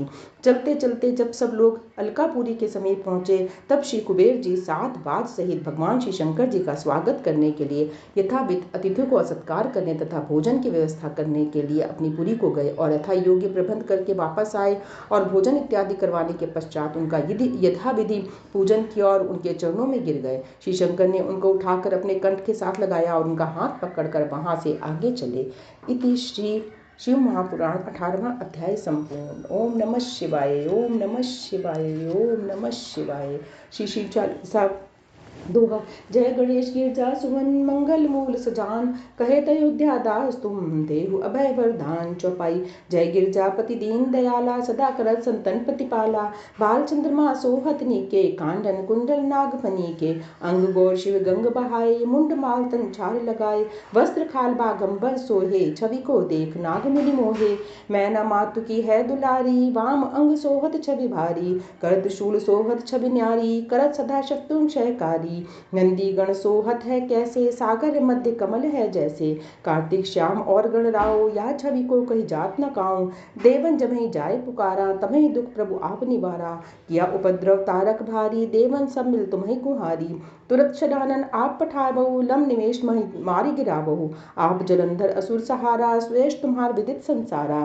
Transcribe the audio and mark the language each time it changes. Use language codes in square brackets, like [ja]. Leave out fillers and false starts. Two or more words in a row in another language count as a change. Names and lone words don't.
[hi] चलते चलते जब सब लोग अलकापुरी के समीप पहुंचे, तब श्री कुबेर जी 7 बाज सहित भगवान श्री शंकर जी का स्वागत करने के लिए यथाविध अतिथियों को सत्कार करने तथा भोजन की व्यवस्था करने के लिए अपनी पुरी को गए और यथा योग्य प्रबंध करके वापस आए और भोजन इत्यादि करवाने के पश्चात उनका यथाविधि पूजन किया और उनके चरणों में गिर गए। श्री शंकर ने उनको उठाकर अपने कंठ के साथ लगाया और उनका हाथ पकड़कर वहां से आगे चले। इति श्री शिव महापुराण 18वां अध्याय संपूर्ण। ओम नमः शिवाय, ओम नमः शिवाय, ओम नमः शिवाय। श्री शिव चालीसा दोहा। जय गणेश गिरजा सुमन मंगल मूल सजान, कहे अयोध्या दास तुम देहु अभय वरदान। चौपाई। जय गिरजापति दीन दयाला, सदा करत संतन प्रतिपाला। बाल चंद्रमा सोहत नीके, कांडन कुंडल नागफनी के। अंग गौर शिव गंग बहाए, मुंड माल तन छाल लगाए। वस्त्र खाल बागंबर सोहे, छवि को देख नाग मुनि मोहे। मैना मातु की है दुलारी, वाम अंग सोहत छवि भारी। कर त्रिशूल सोहत छवि न्यारी, करत सदा शत्रु क्षयकारी। नंदी गण सोहत है कैसे, सागर मध्य कमल है जैसे। कार्तिक श्याम और गण राओ, या छवि को कही जात न काऊं। देवन जमहि जाय पुकारा, तमहि दुख प्रभु आप निवारा। किया उपद्रव तारक भारी, देवन सब मिल तुम्हि गुहारी। तुरत छदानन आप पठाबहु, लम निमेष मारी गिराबहु। आप जलंधर असुर सहारा, श्रेष्ठ तुम्हार विदित संसारा।